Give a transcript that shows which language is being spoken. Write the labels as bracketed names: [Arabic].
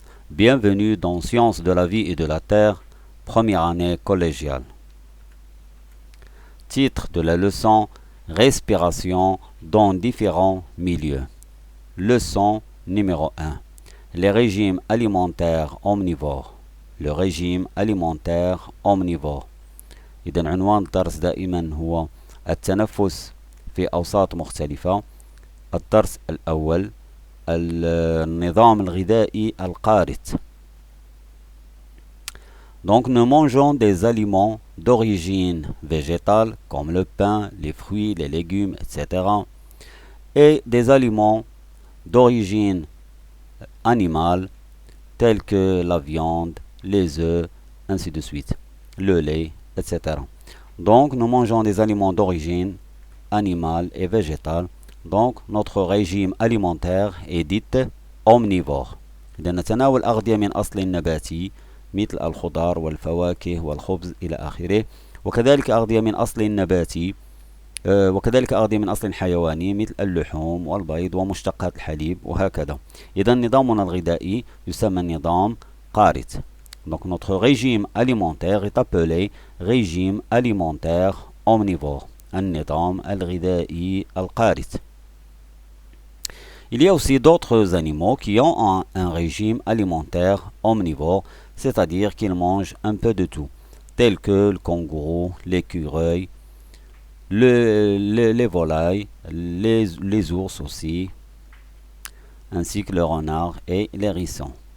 [French] Bienvenue dans Sciences de la vie et de la terre, première année collégiale. Titre de la leçon: Respiration dans différents milieux. Leçon numéro 1. Les régimes alimentaires omnivores. Le régime alimentaire omnivore. [Arabic] إذن عنوان الدرس دائما هو التنفس في أوساط مختلفة. الدرس الأول: النظام الغذائي القارت. [French] Donc nous mangeons des aliments d'origine végétale comme le pain, les fruits, les légumes, etc. et des aliments d'origine animale tels que la viande, les œufs, ainsi de suite, le lait, etc. Donc nous mangeons des aliments d'origine animale et végétale. Donc notre régime alimentaire est dit omnivore. [Arabic] إذا نتناول أغذية من أصل نباتي مثل الخضار والفواكه والخبز إلى آخره، وكذلك أغذية من أصل نباتي وكذلك أغذية من أصل حيواني مثل اللحوم والبيض ومشتقات الحليب وهكذا. إذا نظامنا الغذائي يسمى نظام قارت. [French] Donc notre régime alimentaire est appelé régime alimentaire omnivore. [Arabic] النظام الغذائي القارت. [French] Il y a aussi d'autres animaux qui ont un régime alimentaire omnivore, c'est-à-dire qu'ils mangent un peu de tout, tels que le kangourou, l'écureuil, les volailles, les ours aussi, ainsi que le renard et les hérissons.